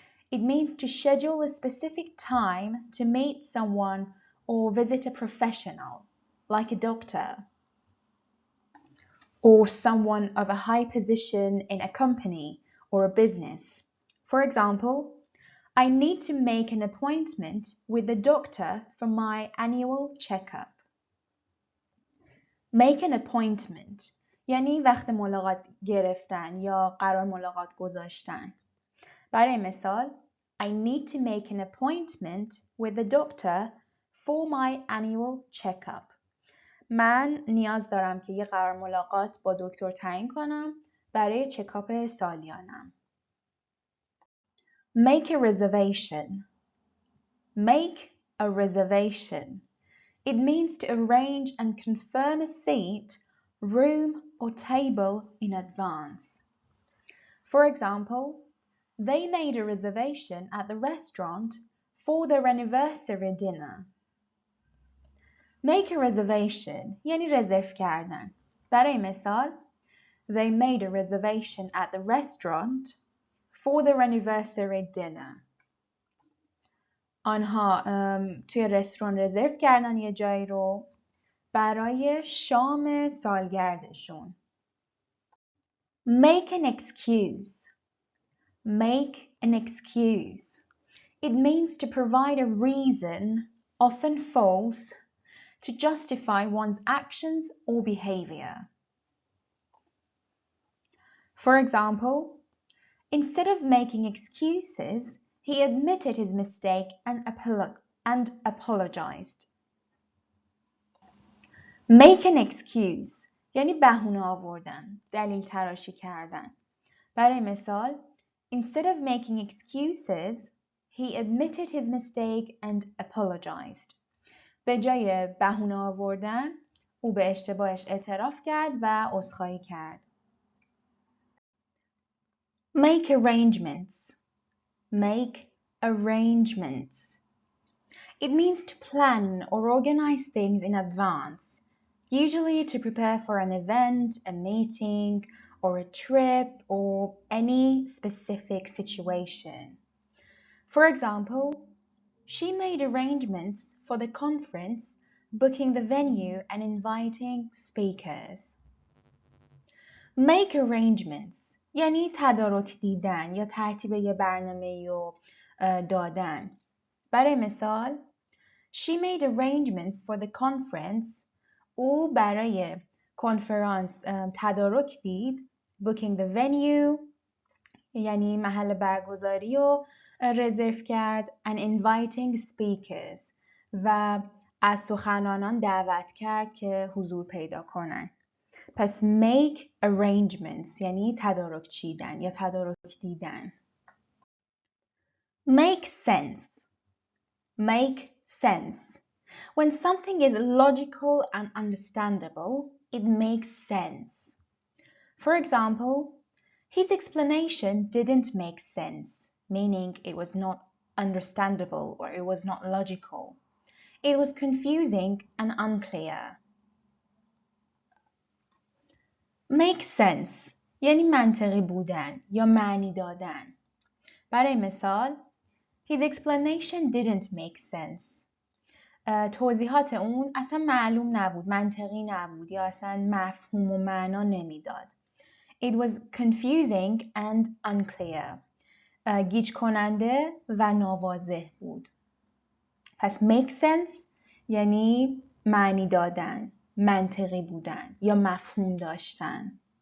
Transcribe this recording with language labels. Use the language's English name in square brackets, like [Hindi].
[English] It means to schedule a specific time to meet someone or visit a professional, like a doctor, or someone of a high position in a company or a business. For example, I need to make an appointment with the doctor for my annual checkup. [Persian] Make an appointment یعنی وقت ملاقات گرفتن یا قرار ملاقات گذاشتن. [English] برای مثال, I need to make an appointment with the doctor for my annual checkup. [Persian] من نیاز دارم که یه قرار ملاقات با دکتر تعیین کنم برای چکاپ سالیانم. [English] Make a reservation. Make a reservation. It means to arrange and confirm a seat room or table in advance. For example, they made a reservation at the restaurant for their anniversary dinner. Make a reservation یعنی رزرو کردن. برای مثال They made a reservation at the restaurant for their anniversary dinner. [Persian] آنها توی رستوران رزرو کردن یه جایی رو برای شام سالگردشون. [English] Make an excuse. Make an excuse. It means to provide a reason, often false, to justify one's actions or behavior. For example, instead of making excuses, he admitted his mistake and apologized. [Persian] Make an excuse یعنی بهونه آوردن، دلیل تراشی کردن. [English] برای مثال Instead of making excuses, he admitted his mistake and apologized. [Persian] به جای بهونه آوردن، او به اشتباهش اعتراف کرد و عذرخواهی کرد. [English] Make arrangements. Make arrangements. It means to plan or organize things in advance, usually to prepare for an event, a meeting, or a trip, or any specific situation. For example, she made arrangements for the conference, booking the venue and inviting speakers. [Persian] Make arrangements یعنی تدارک دیدن یا ترتیب یه برنامه رو دادن. [English] برای مثال She made arrangements for the conference. [Persian] او برای کنفرانس تدارک دید. Booking the venue یعنی محل برگزاری رو رزرو کرد. And inviting speakers و از سخنرانان دعوت کرد که حضور پیدا کنن. پس make arrangements یعنی تدارک چیدن یا تدارک دیدن. [English] Make sense. Make sense. When something is logical and understandable, it makes sense. For example, his explanation didn't make sense, meaning it was not understandable or it was not logical. It was confusing and unclear. [Persian] Make sense یعنی منطقی بودن یا معنی دادن. [English] برای مثال His explanation didn't make sense. [Persian] توضیحات اون اصلا معلوم نبود، منطقی نبود یا اصلا مفهوم و معنا نمیداد. [English] It was confusing and unclear. [Persian] گیج کننده و ناواضح بود. پس make sense یعنی معنی دادن، منطقی بودن یا مفهوم داشتن.